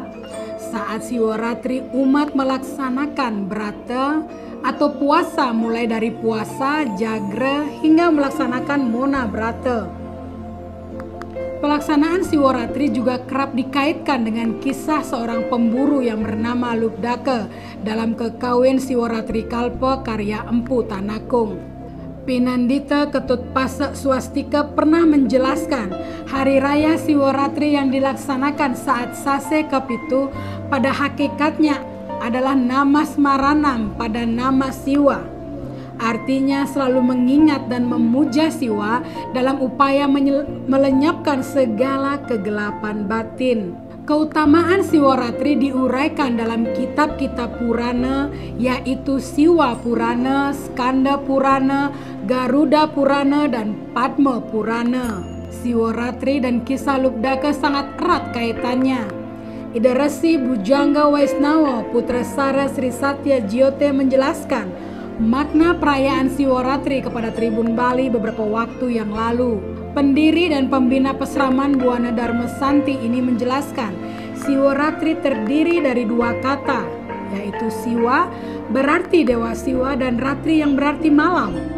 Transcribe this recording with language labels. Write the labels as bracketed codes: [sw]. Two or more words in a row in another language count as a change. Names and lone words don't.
[id] Saat Siworatri umat melaksanakan brata atau puasa mulai dari puasa, jagra hingga melaksanakan mona brata. Pelaksanaan Siworatri juga kerap dikaitkan dengan kisah seorang pemburu yang bernama Lubdaka dalam Kekawin Siworatri Kalpa karya Empu Tanakung. Pinandita Ketut Pasak Swastika pernah menjelaskan hari raya Siworatri yang dilaksanakan saat Sase Kapitu pada hakikatnya adalah nama Smaranam pada nama Siwa. Artinya selalu mengingat dan memuja Siwa dalam upaya melenyapkan segala kegelapan batin. Keutamaan Siworatri diuraikan dalam kitab-kitab Purana, yaitu Siwa Purana, Skanda Purana, Garuda Purana, dan Padma Purana. Siworatri dan kisah Lubdaka sangat erat kaitannya. Ida Resi Bujangga Waisnawa Putra Sara Sri Satya Jyote menjelaskan makna perayaan Siworatri kepada Tribun Bali beberapa waktu yang lalu. Pendiri dan pembina Pesraman Buana Dharma Santi ini menjelaskan Siworatri terdiri dari dua kata, yaitu Siwa berarti Dewa Siwa dan Ratri yang berarti malam.